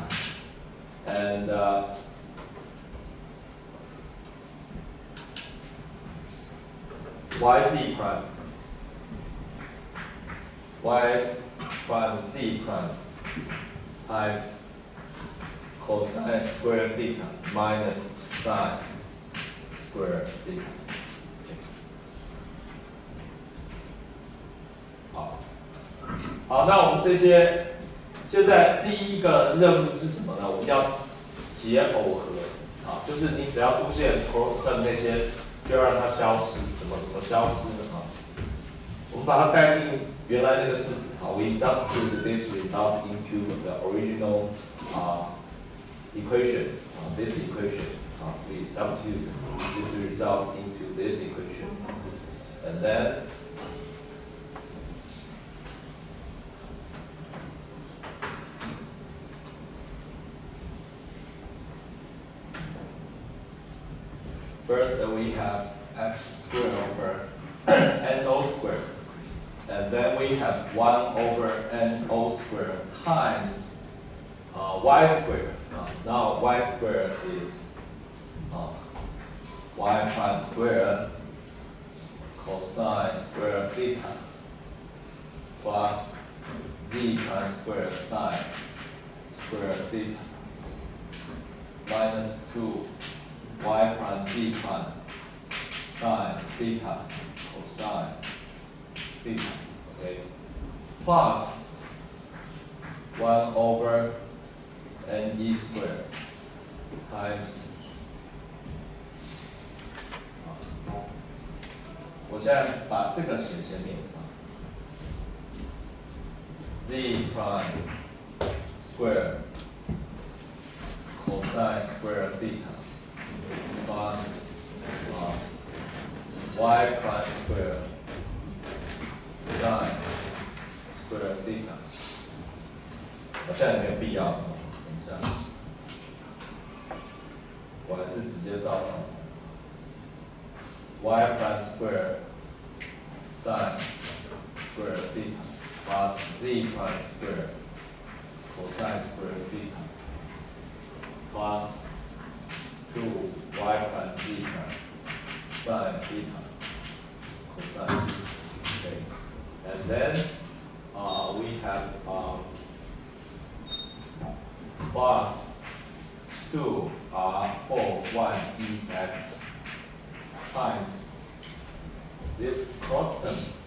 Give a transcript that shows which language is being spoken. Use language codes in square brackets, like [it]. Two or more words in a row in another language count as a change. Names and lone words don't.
[en] And yz prime, y prime z prime times cosine squared theta minus sine squared theta. [zh] 好，那我们这些现在第一个任务是什么呢？我们要解耦合啊，就是你只要出现 [en] cross term [zh] 那些，就要让它消失，怎么消失呢？啊，我们把它带进原来那个式子。 [en] 好 ，we substitute this result into the original equation. This equation. We substitute this result into this equation, and then first we have x squared over no squared, and then we have 1 over no squared times y squared. Now y squared is y prime squared cosine squared theta plus z prime squared sine squared theta minus 2 y prime z prime sine theta cosine theta, okay, plus 1 over ne squared times [zh] 我现在把这个写前面 [en] z prime square cosine square theta plus y prime square sine square theta。 [zh] 我现在没有必要，等一下，我还是直接照常。 [en] y prime square sine square theta plus z prime square cosine square theta plus 2y prime z prime sine theta cosine. Okay, and then we have plus 2r4 1ex times this cross term